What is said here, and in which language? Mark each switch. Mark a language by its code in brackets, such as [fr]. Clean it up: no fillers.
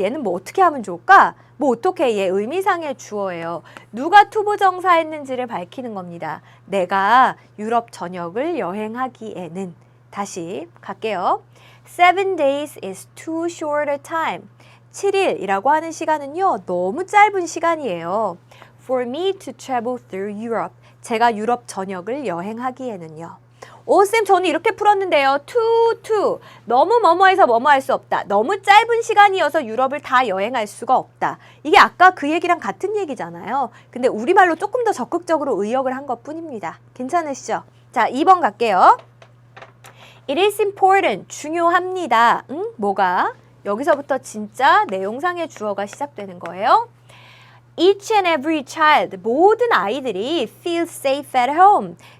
[ko] 얘는 뭐 어떻게 하면 좋을까? 뭐 어떻게 얘 의미상의 주어예요. 누가 to 부정사 했는지를 밝히는 겁니다. 내가 유럽 전역을 여행하기에는. 다시 갈게요. [en] 7 days is too short a time. [ko] 7일이라고 하는 시간은요. 너무 짧은 시간이에요. [en] For me to travel through Europe. [ko] 제가 유럽 전역을 여행하기에는요. 쌤 저는 이렇게 풀었는데요. to 너무 뭐뭐해서 뭐뭐 할 수 없다. 너무 짧은 시간이어서 유럽을 다 여행할 수가 없다. 이게 아까 그 얘기랑 같은 얘기잖아요. 근데 우리말로 조금 더 적극적으로 의역을 한 것뿐입니다. 괜찮으시죠? 자, 2번 갈게요. [en] It is important. [ko] 중요합니다. 뭐가? 여기서부터 진짜 내용상의 주어가 시작되는 거예요. [en] Each and every child. [ko] 모든 아이들이 [en] feel safe at home.